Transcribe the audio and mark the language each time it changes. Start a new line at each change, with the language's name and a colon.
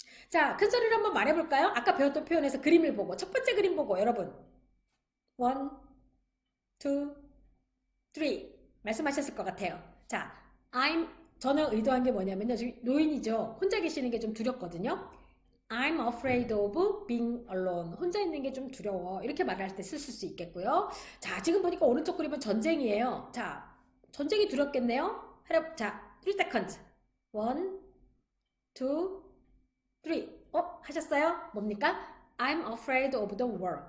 Korean: 자, 큰 소리로 한번 말해볼까요? 아까 배웠던 표현에서 그림을 보고 첫 번째 그림 보고 여러분 1, 2, 3 말씀하셨을 것 같아요. 자, 저는 의도한 게 뭐냐면요. 지금 노인이죠. 혼자 계시는 게 좀 두렵거든요.
English: I'm afraid of being alone.
Korean: 혼자 있는 게 좀 두려워. 이렇게 말할 때 쓸 수 있겠고요. 자, 지금 보니까 오른쪽 그림은 전쟁이에요. 자, 전쟁이 두렵겠네요. 자,
English: 3 seconds.
Korean: 1, 2, 3. 하셨어요? 뭡니까?
English: I'm afraid of the war.